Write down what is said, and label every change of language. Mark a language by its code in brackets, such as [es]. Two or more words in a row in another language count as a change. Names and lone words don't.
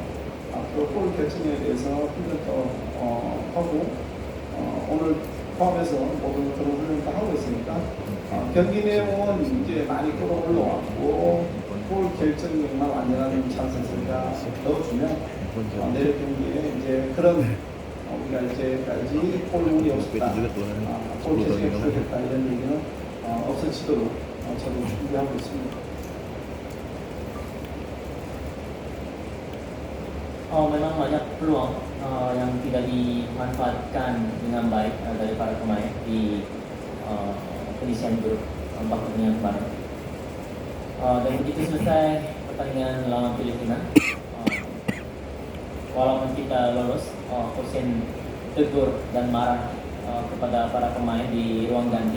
[ko] 앞으로 골 결정에 대해서 훈련도 하고 오늘 포함해서 모든 그런 훈련도 하고 있으니까 경기 내용은 이제 많이 끌어올라왔고 골 결정력만 완전한 찬스가 넣어주면 내일 경기에 이제 그런 우리가 이제까지 골문이 없었다, 골 결정이 없었다 이런 얘기는 없어지도록 저도 준비하고 있습니다. [id] Memang banyak peluang yang tidak dimanfaatkan dengan baik dari para pemain di penyisian grup babak pertandingan kemarin. Dan begitu selesai pertandingan lawan Filipina, walaupun kita lolos, Kosen tegur dan marah kepada para pemain di ruang ganti.